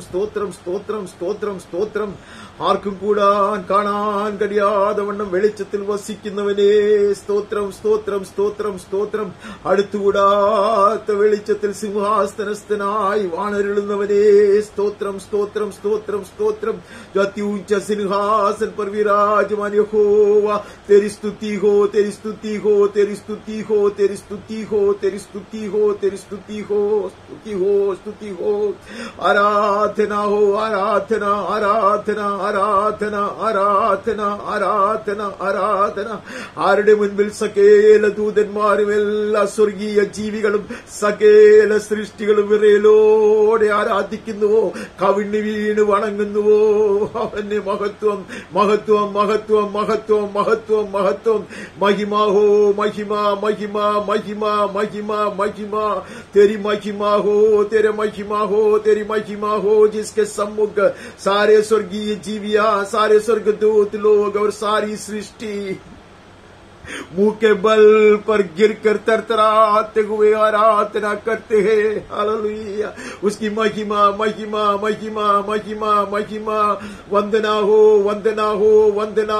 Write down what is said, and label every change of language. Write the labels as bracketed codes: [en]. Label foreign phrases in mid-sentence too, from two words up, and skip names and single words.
[ml] സ്തോത്രം സ്തോത്രം സ്തോത്രം സ്തോത്രം ആർക്കും കൂടാൻ കാണാൻ കഴിയാതവണ്ണം വെളിച്ചത്തിൽ വസിക്കുന്നവനേ സ്തോത്രം സ്തോത്രം സ്തോത്രം സ്തോത്രം അടുത്തുകൂടാത്ത വെളിച്ചത്തിൽ സിംഹാസനസ്ഥനായി വാണരുളുന്നവനേ സ്തോത്രം സ്തോത്രം സ്തോത്രം സ്തോത്രം [hi] अति ऊंचा सिंहासन पर विराजमान यहोवा तेरी स्तुति हो तेरी स्तुति हो तेरी स्तुति हो तेरी स्तुति हो तेरी स्तुति हो तेरी स्तुति हो स्तुति हो स्तुति हो आराधना हो आराधना आराधना आराधना आराधना आराधना आराधന [ml] ആരുടെ മുൻപിൽ സകല ദൂതന്മാരും എല്ലാ സ്വർഗീയ ജീവികളും സകല സൃഷ്ടികളും വിറയലോടെ ആരാധിക്കുന്നുവോ കവിണ്ണി വീണ് വണങ്ങുന്നുവോ അവന്റെ മഹത്വം മഹത്വം മഹത്വം മഹത്വം മഹത്വം മഹത്വം [hi] महिमा हो महिमा महिमा महिमा महिमा महिमा तेरी महिमा हो तेरे महिमा हो तेरी महिमा हो जिसके सम्मुख सारे स्वर्गीय जीवियां सारे स्वर्गदूत लोग और सारी सृष्टि मुंह के बल पर गिरकर तरतराते हुए आराधना करते हैं हालेलुया उसकी महिमा महिमा महिमा महिमा महिमा वंदना हो वंदना हो वंदना